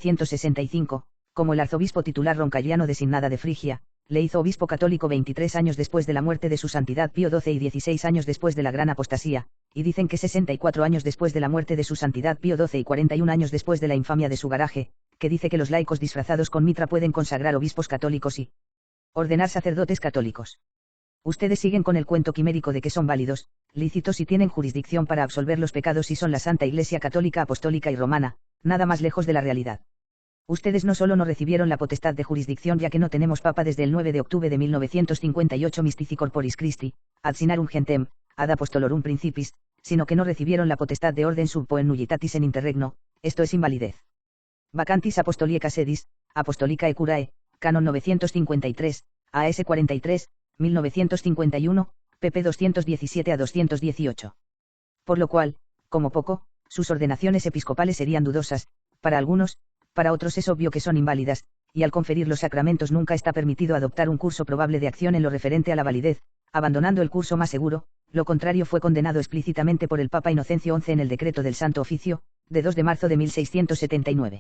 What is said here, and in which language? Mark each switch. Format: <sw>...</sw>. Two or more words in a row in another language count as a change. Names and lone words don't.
<es>1965, como el arzobispo titular roncalliano de Sinnada de Frigia, le hizo obispo católico 23 años después de la muerte de su santidad Pío XII y 16 años después de la gran apostasía, y dicen que 64 años después de la muerte de su santidad Pío XII y 41 años después de la infamia de su garaje, que dice que los laicos disfrazados con mitra pueden consagrar obispos católicos y ordenar sacerdotes católicos. Ustedes siguen con el cuento quimérico de que son válidos, lícitos y tienen jurisdicción para absolver los pecados y son la Santa Iglesia Católica Apostólica y Romana, nada más lejos de la realidad. Ustedes no solo no recibieron la potestad de jurisdicción ya que no tenemos papa desde el 9 de octubre de 1958 Mystici Corporis Christi, ad sinarum gentem, ad apostolorum principis, sino que no recibieron la potestad de orden</es> <la>sub poen nullitatis</la> <es>en interregno, esto es invalidez. Vacantis apostolicae sedis, apostolicae curae, canon 953, AS 43, 1951, pp 217 a 218. Por lo cual, como poco, sus ordenaciones episcopales serían dudosas, para algunos, para otros es obvio que son inválidas, y al conferir los sacramentos nunca está permitido adoptar un curso probable de acción en lo referente a la validez, abandonando el curso más seguro, lo contrario fue condenado explícitamente por el Papa Inocencio XI en el decreto del Santo Oficio, de 2 de marzo de 1679.</es>